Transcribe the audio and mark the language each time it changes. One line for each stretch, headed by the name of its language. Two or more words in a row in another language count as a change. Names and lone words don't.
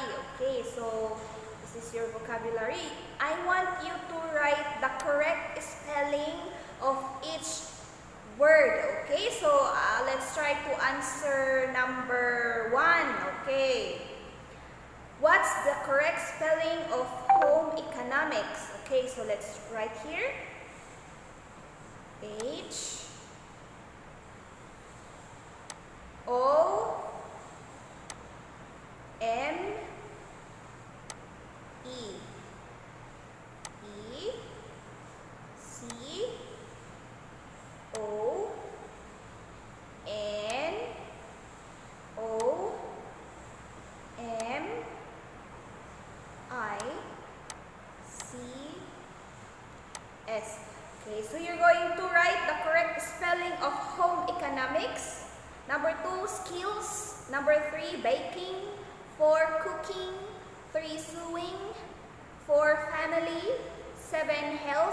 English: Okay, so this is your vocabulary. I want you to write the correct spelling of each word. Okay, so let's try to answer number 1. Okay, what's the correct spelling of home economics? Okay, so let's write here. H O M E E C O N O M I C S. Okay, so you're going to write the correct spelling of home economics. Number 2, skills. Number 3, baking. 4, cooking. 3, sewing. 4, family. 7, health.